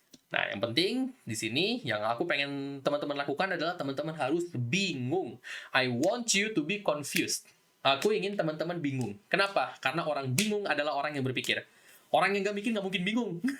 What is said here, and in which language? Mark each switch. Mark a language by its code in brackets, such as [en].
[id] Nah, yang penting di sini yang aku pengen teman-teman lakukan adalah teman-teman harus bingung. [en] I want you to be confused. [id] Aku ingin teman-teman bingung. Kenapa? Karena orang bingung adalah orang yang berpikir. Orang yang nggak mikir nggak mungkin bingung.